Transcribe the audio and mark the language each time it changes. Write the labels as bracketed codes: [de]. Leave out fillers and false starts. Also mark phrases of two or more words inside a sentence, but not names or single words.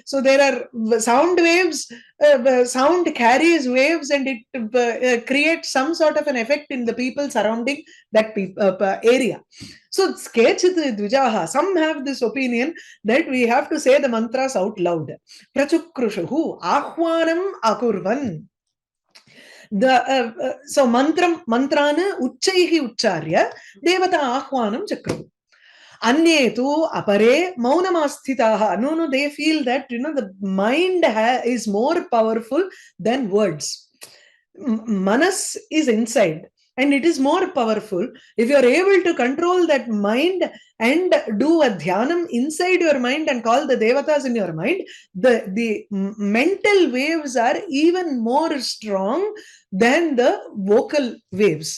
[en] So there are sound waves, sound carries waves and it creates some sort of an effect in the people surrounding that area. So [sa] Skechit Dvijaha, [en] some have this opinion that we have to say the mantras out loud. [sa] Prachukrushuhu, Ahwanam Akurvan. So mantrana uchchaihi uchcharya devata ahvanam chakru. Anyetu apare maunamasthitaha. [en] No, they feel that, the mind is more powerful than words. Manas is inside and it is more powerful. If you are able to control that mind and do a dhyanam inside your mind and call the devatas in your mind, the mental waves are even more strong than the vocal waves.